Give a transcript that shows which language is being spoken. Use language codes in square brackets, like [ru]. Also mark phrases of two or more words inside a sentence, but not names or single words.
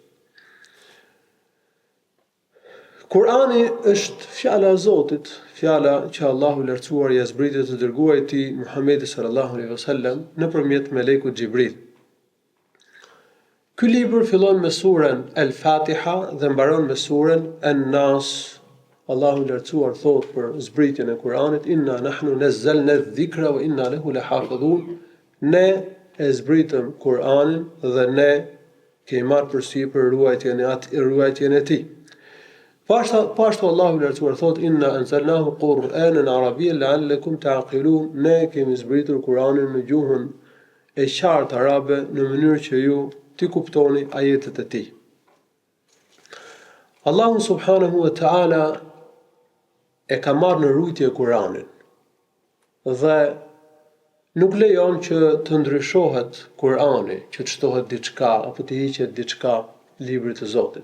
[sq] Kur'ani është fjala e Zotit, fjala që Allahu i lartësuar ia zbriti të dërguarit të tij Muhamedit [ar] صلى الله عليه وسلم [sq] nëpërmjet melekut Xhibril. Ky libër fillon me surën Al-Fatiha dhe mbaron me surën An-Nas. Allahu i lartësuar thot për zbritjen e Kur'anit: [ar] إنا نحن نزلنا الذكر وإنا له لحافظون. [sq] Ne e zbritëm Kur'anin dhe ne kemi marrë përsipër ruajtjen e tij. Pashtu Allahu i lartësuar thot: [ar] إنا أنزلناه قرآنا عربيا لعلكم تعقلون. [sq] Ne kemi zbritur Kur'anin në gjuhën e qartë arabe në mënyrë që ju ti kuptoni ajetet e tij. Allahu [ar] سبحانه وتعالى [sq] e ka marrë në rujtje Kur'anin dhe nuk lejon që të ndryshohet Kur'ani, që të shtohet diçka apo të hiqet diçka librit të Zotit.